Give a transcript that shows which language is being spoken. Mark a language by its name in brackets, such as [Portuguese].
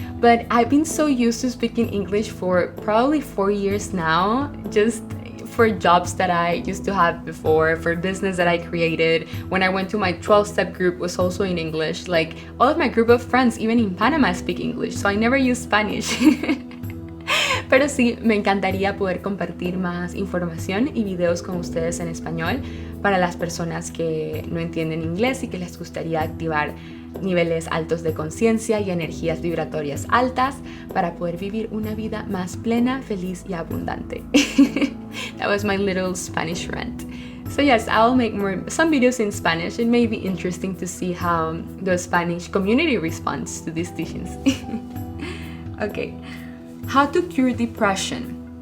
[English] But I've been so used to speaking English for probably 4 years now, just for jobs that I used to have before, for business that I created. When I went to my 12-step group was also in English. Like all of my group of friends, even in Panama, speak English, so I never use Spanish. [Spanish] Pero sí, me encantaría poder compartir más información y videos con ustedes en español para las personas que no entienden inglés y que les gustaría activar niveles altos de conciencia y energías vibratorias altas para poder vivir una vida más plena, feliz y abundante. [English] That was my little Spanish rant. So yes, I'll make some videos in Spanish. It may be interesting to see how the Spanish community responds to these teachings. Okay. How to cure depression?